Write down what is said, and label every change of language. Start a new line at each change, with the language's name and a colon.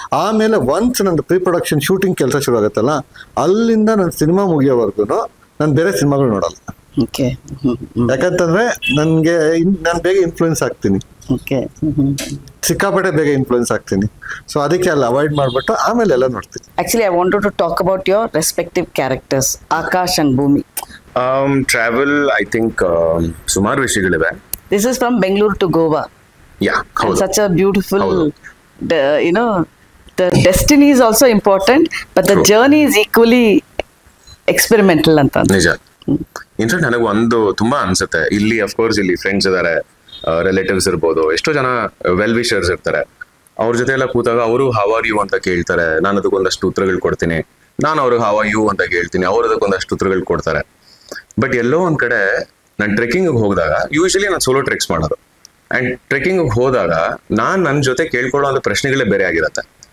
Kannada: ಆಮೇಲೆ ಒನ್ಸ್ ನನ್ನ pre production shooting ಕೆಲಸ ಶುರು ಆಗುತ್ತಲ್ಲ, ಅಲ್ಲಿಂದ ನನ್ನ ಸಿನಿಮಾ ಮುಗಿಯೋವರೆಗೂ ನಾನು ಬೇರೆ ಸಿನಿಮಾಗಳು ನೋಡಲ್ಲ. ಓಕೆ. ಯಾಕಂತಂದ್ರೆ ನನ್ಗೆ ನಾನು ಬೇಗ ಇನ್ಫ್ಲೂಯೆನ್ಸ್ ಆಗ್ತೀನಿ, ಓಕೆ. ಸಿಕ್ಕಾಪಟ್ಟೆ ಬೇಗ ಇನ್ಫ್ಲೂಯೆನ್ಸ್ ಆಗ್ತೀನಿ. ಸೊ ಅದಕ್ಕೆ ಅಲ್ಲಿ ಅವಾಯ್ಡ್ ಮಾಡ್ಬಿಟ್ಟು ಆಮೇಲೆ ಎಲ್ಲ ನೋಡ್ತೀನಿ.
English: Actually, I wanted to talk about your respective characters, Akash and Bhumi.
Kannada: Travel
English: I think
Kannada: ಸುಮಾರು ವಿಷಯಗಳಿವೆ.
English: This is from Bangalore to Goa. Yeah, And
Kannada: ಹೌದು.
English: such a beautiful,
Kannada: ಹೌದು.
English: you know, the destiny is also important, but the True. journey is equally experimental ಅಂತ.
Kannada: ನಿಜ. In fact ನನಗೆ ಒಂದು ತುಂಬಾ ಅನ್ಸುತ್ತೆ, ಇಲ್ಲಿ ಅಫ್ಕೋರ್ಸ್ ಇಲ್ಲಿ ಫ್ರೆಂಡ್ಸ್ ಇದಾರೆ, ರಿಲೇಟಿವ್ಸ್ ಇರ್ಬೋದು, ಎಷ್ಟೋ ಜನ ವೆಲ್ ವಿಷರ್ಸ್ ಇರ್ತಾರೆ. ಅವ್ರ ಜೊತೆ ಎಲ್ಲ ಕೂತಾಗ ಅವರು
English: how are you
Kannada: ಅಂತ ಕೇಳ್ತಾರೆ, ನಾನು ಅದಕ್ಕೊಂದಷ್ಟು ಉತ್ತರಗಳು ಕೊಡ್ತೀನಿ. ನಾನು ಅವ್ರಿಗೆ
English: how are you
Kannada: ಅಂತ ಕೇಳ್ತೀನಿ, ಅವ್ರು ಅದಕ್ಕೊಂದಷ್ಟು ಉತ್ತರಗಳು ಕೊಡ್ತಾರೆ. ಬಟ್ ಎಲ್ಲೋ ಒಂದ್ ಕಡೆ ನಾನು ಟ್ರೆಕ್ಕಿಂಗ್ ಹೋದಾಗ, ಯೂಶಲಿ ನಾನು ಸೋಲೋ ಟ್ರೆಕ್ಸ್ ಮಾಡೋದು, ಅಂಡ್ ಟ್ರೆಕ್ಕಿಂಗ್ ಹೋದಾಗ ನಾನ್ ನನ್ನ ಜೊತೆ ಕೇಳ್ಕೊಳ್ಳೋ ಒಂದು ಪ್ರಶ್ನೆಗಳೇ ಬೇರೆ ಆಗಿರತ್ತೆ.